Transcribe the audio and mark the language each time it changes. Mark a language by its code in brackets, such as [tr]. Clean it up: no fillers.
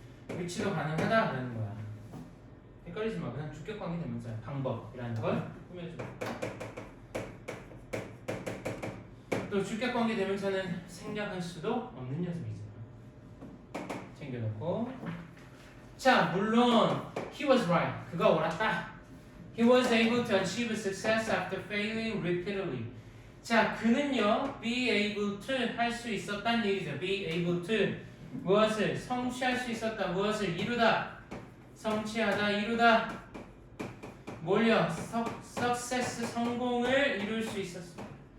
[ko] which도 가능하다라는 거야. 헷갈리지 마. 그냥 주격 관계 대명사야. 방법이라는 걸 꾸며줘. 또 주격 관계 대명사는 생략할 수도 없는 녀석이잖아. 챙겨놓고. 자, 물론 [en] he was right. [ko] 그가 옳았다. [en] He was able to achieve success after failing repeatedly. [ko] 자, 그는요, [en] be able to [ko] 할 수 있었다는 얘기죠. [en] be able to [ko] 무엇을 성취할 수 있었다. 무엇을 이루다. 성취하다, 이루다. 뭘요? success 성공을 이룰 수 있었습니다.